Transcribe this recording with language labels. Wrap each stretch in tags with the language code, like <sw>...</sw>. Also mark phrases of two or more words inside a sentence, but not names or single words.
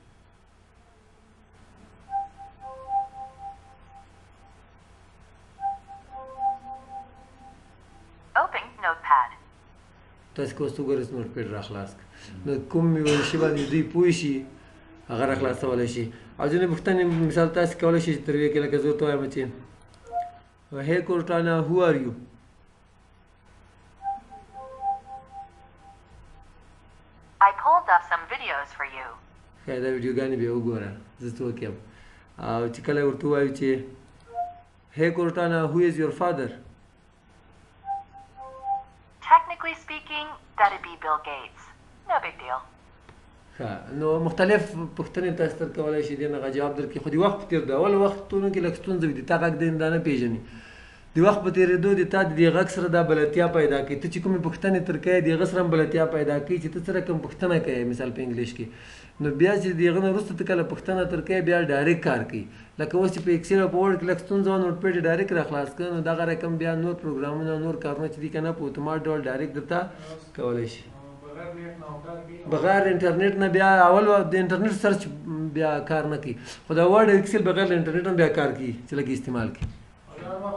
<en>Open Notepad.</en> <ps>تاسو که اوس وګورئ نوټ پیډ را خلاص کړه نو کوم یو شي باندې دوی پوه شي هغه را خلاصولی شي او ځینې پوښتنې مثال تاسو کولی شئ چې تر یوې کې لکه زه ورته وایم چې</ps> <en>Hey Cortana, who are you? I pulled up some videos for you.</en> <ps>ښه دا ویډیوګانې بیا وګوره زه څوک یم او چې کله ورته ووایو چې</ps> <en>Hey Cortana, who is your father? Technically speaking, that'd be Bill Gates. No big deal.</en> <ps>نو مختلف پوښتنې تاسو ته کولی شي دې نه جواب درکړي خو د وخت په تېرېدو اول وختونو کې لږ ستونزه وي د تا غږ دی دا نه پېژني د وخت په تېرېدو د تا د دې غږ سره دا بلدتیا پیدا کوي ته چې کومې پوښتنې تر کوې د هغه سره هم بلدتیا پیدا کوي چې ته سره کوم پوښتنه کوې مثال په انګلیش کې نو بیا چې د هغه نه وروسته ته کله پوښتنه تر کوې بیا ډایرکټ کار کوي لکه اوس چې په ایکسل او په ورډ کې لږ ستونزه وه نوټ پیډ یې ډایرکټ را خلاص کړه نو دغه رقم بیا نور پروګرامونه نور کارونه چې دي که نه په اتومات ډول ډایرکټ درته کولی شي بغیر انټرنیټ نه بیا اول د انټرنیټ سرچ بیا کار نه کوي خو دا ورډ ایکسل بغیر له انټرنیټ هم بیا کار کوي چې لږ استعمال کوي</ps>